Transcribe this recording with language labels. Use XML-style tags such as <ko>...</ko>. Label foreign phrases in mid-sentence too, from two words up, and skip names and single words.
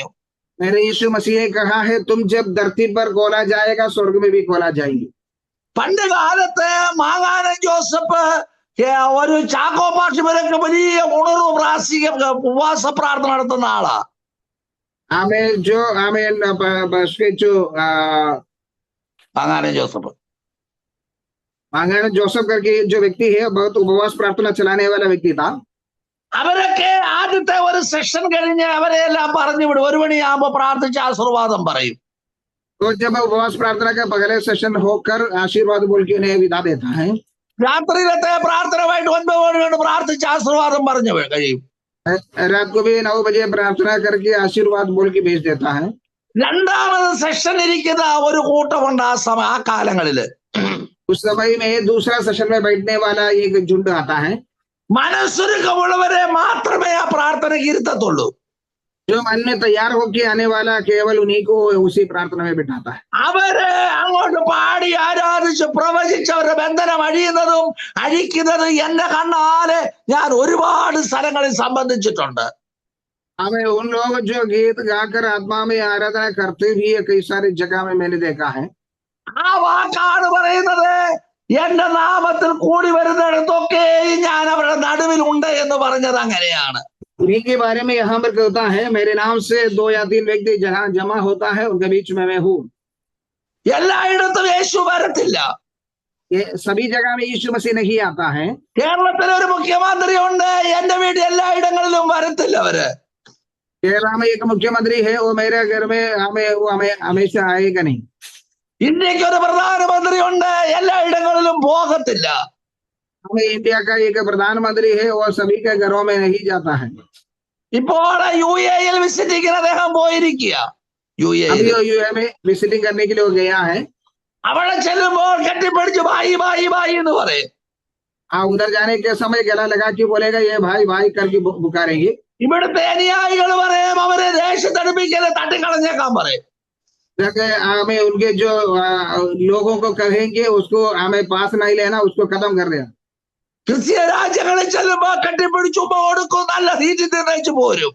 <hi>मेरे यीशु मसीह ने कहा है, तुम जब धरती पर खोला जाएगा स्वर्ग में भी खोला जाएगी।</hi> <ml>പണ്ട് കാലത്ത് മാങ്ങാനം ജോസഫ് ഒരു ചാക്കോ പാഷിമരൊക്കെ വലിയ ഉണർവ് ഉപവാസ പ്രാർത്ഥന നടത്തുന്ന ആളാ. മാങ്ങാനം ജോസഫ്</ml> <hi>जोसेफ करके जो व्यक्ति है बहुत उपवास प्रार्थना चलाने वाला व्यक्ति था।</hi> <ml>അവരൊക്കെ ആദ്യത്തെ ഒരു സെഷൻ കഴിഞ്ഞ് അവരെ എല്ലാം പറഞ്ഞു വിടും. 1 മണിയാകുമ്പോ പ്രാർത്ഥിച്ച് ആശീർവാദം പറയും.</ml> <hi>तो जब उपवास प्रार्थना का पहले सेशन होकर आशीर्वाद बोल के उन्हें विदा देता है,</hi> <ml>രാത്രിയിലത്തെ പ്രാർത്ഥനമായിട്ട് 9 മണി കൊണ്ട് പ്രാർത്ഥിച്ച് ആശീർവാദം പറഞ്ഞു കഴിയും.</ml> <hi>रात को भी 9 बजे प्रार्थना करके आशीर्वाद बोल के भेज देता है।</hi> <ml>രണ്ടാമത് സെഷൻ ഇരിക്കുന്ന ഒരു കൂട്ടമുണ്ട് ആ കാലങ്ങളില്.</ml> <hi>उस समय में दूसरा सेशन में बैठने वाला एक झुंड आता है।</hi> <ml>മനസ്സുരുക്കമുള്ളവരെ മാത്രമേ ആ പ്രാർത്ഥനയ്ക്ക് ഇരുത്തത്തുള്ളൂ.</ml> <hi>जो मन में तैयार होके आने वाला केवल उन्हीं को उसी प्रार्थना में बिठाता है।</hi> <ml>അവര് അങ്ങോട്ട് പാടി ആരാധിച്ച് പ്രവചിച്ച് അവരുടെ ബന്ധനം അഴിയുന്നതും അഴിക്കുന്നതും എന്റെ കണ്ണാലെ ഞാൻ ഒരുപാട് സ്ഥലങ്ങളിൽ സംബന്ധിച്ചിട്ടുണ്ട്.</ml> <hi>हमें उन लोग जो गीत गाकर आत्मा में आराधना करते भी कई सारी जगह में मैंने देखा है।</hi> <ml>ആ വാക്കാണ് പറയുന്നത്, എന്റെ നാമത്തിൽ കൂടി വരുന്നിടത്തൊക്കെ ഞാൻ അവരുടെ നടുവിൽ ഉണ്ട് എന്ന് പറഞ്ഞത് അങ്ങനെയാണ്.</ml> <hi>उन्हीं के बारे में यहाँ पर कहता है, मेरे नाम से 2 या 3 व्यक्ति जहाँ जमा होता है उनके बीच में मैं हूँ।</hi> <ml>എല്ലായിടത്തും യേശു വരത്തില്ല.</ml> <hi>ये सभी जगह में यीशु मसीह नहीं आता है।</hi> <ml>കേരളത്തിൽ ഒരു മുഖ്യമന്ത്രി ഉണ്ട്, എന്റെ വീട്ടിൽ എല്ലായിടങ്ങളിലും വരത്തില്ല അവര്.</ml> <hi>केरला में एक मुख्यमंत्री है, वो मेरे घर में हमें हमेशा आएगा नहीं।</hi> <ml>ഇന്ത്യക്ക് ഒരു പ്രധാനമന്ത്രി ഉണ്ട്, എല്ലായിടങ്ങളിലും പോകത്തില്ല.</ml> <hi>हमें इंडिया का एक प्रधानमंत्री है, वो सभी के घरों में नहीं जाता है।</hi> <ml>ഇപ്പോൾ UAE വിസിറ്റിംഗിന് അദ്ദേഹം പോയിരിക്കുക.</ml> <hi>UAE में विजिटिंग करने के लिए वो गया है।</hi> <ml>അവിടെ ചെല്ലുമ്പോൾ കെട്ടിപ്പിടിച്ച്</ml> <hi>भाई भाई भाई</hi> <ml>എന്ന് പറയും.</ml> <hi>उधर जाने के समय गला लगा के बोलेगा, ये भाई भाई करके पुकारेंगे।</hi> <ml>ഇവിടുത്തെ അനുയായികൾ പറയും, അവരെ ദേശത്തടുപ്പിക്കല് തട്ടിക്കളഞ്ഞേക്കാൻ പറയും.</ml> <hi>हमें उनके जो लोगों को कहेंगे उसको हमें पास नहीं लेना, उसको खत्म कर देना।</hi> <ml>ക്രിസ്തീയ രാജ്യങ്ങളിൽ ചെല്ലുമ്പോ കെട്ടിപ്പിടിച്ചു കൊടുക്കും, നല്ല തീറ്റി നിർണയിച്ചു പോരും.</ml>